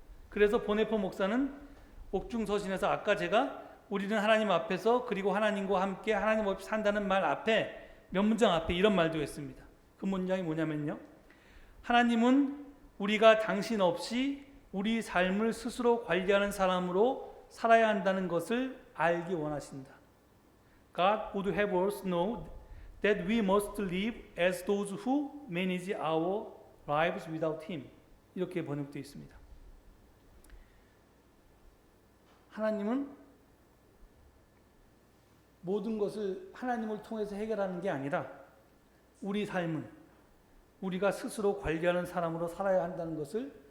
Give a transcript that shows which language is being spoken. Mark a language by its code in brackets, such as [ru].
[ko] 그래서 보네포 목사는 옥중서신에서 아까 제가 우리는 하나님 앞에서 그리고 하나님과 함께 하나님 없이 산다는 말 앞에 몇 문장 앞에 이런 말도 했습니다. 그 문장이 뭐냐면요, 하나님은 우리가 당신 없이 우리 삶을 스스로 관리하는 사람으로 살아야 한다는 것을 알기 원하신다. [en] God would have us know that we must live as those who manage our lives without Him. [ko] 이렇게 번역되어 있습니다. 하나님은 모든 것을 하나님을 통해서 해결하는 게 아니라 우리 삶은 우리가 스스로 관리하는 사람으로 살아야 한다는 것을